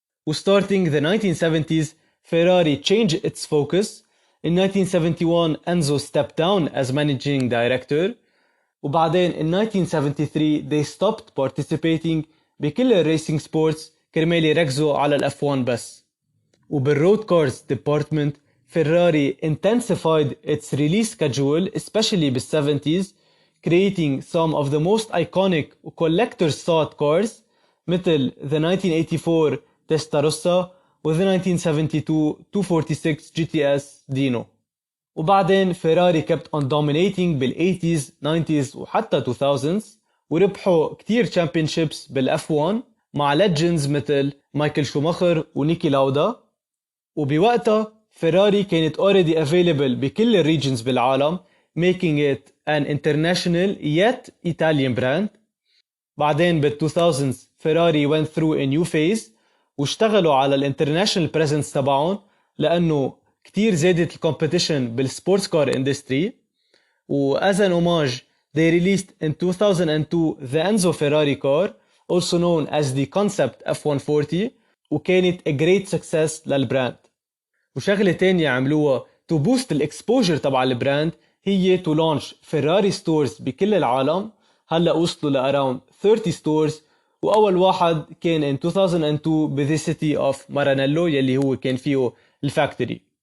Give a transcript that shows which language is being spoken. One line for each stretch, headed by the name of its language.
English: Starting the 1970s, Ferrari changed its focus. In 1971, Enzo stepped down as managing director. وبعدين in 1973 they stopped participating بكل الريسينج sports
Arabic: كرمال يركزوا على
English: الأف1 بس. وبالرود cars department Ferrari intensified its release schedule especially بال70s, creating some of the most iconic collectors sought cars
Arabic: مثل
English: the 1984 Testarossa و the 1972 246 GTS Dino.
Arabic: وبعدين
English: Ferrari kept on dominating بال80s 90s
Arabic: وحتى
English: 2000s
Arabic: وربحوا كتير
English: championships بالF1 مع legends مثل مايكل شوماخر ونيكي لاودا.
Arabic: وبوقتها فيراري كانت
English: already available
Arabic: بكل
English: الريجنز
Arabic: بالعالم,
English: making it an international yet Italian brand. بعدين بال2000s Ferrari went through a new phase
Arabic: واشتغلوا على
English: الانترناشنال presence تبعهم
Arabic: لأنه كتير زادت
English: الكومبيتيشن بالسبورتس car industry. و as an homage they released in 2002 the Enzo Ferrari car also known as the concept F140
Arabic: وكانت
English: a great success للبراند.
Arabic: وشغلة تانية عملوها
English: to boost الاكسبوجر تبع البراند هي to launch Ferrari stores
Arabic: بكل العالم. هلأ وصلوا
English: ل around 30 stores
Arabic: وأول واحد كان
English: in 2002 ب the city of Maranello
Arabic: يلي هو كان فيه
English: الفاكتوري.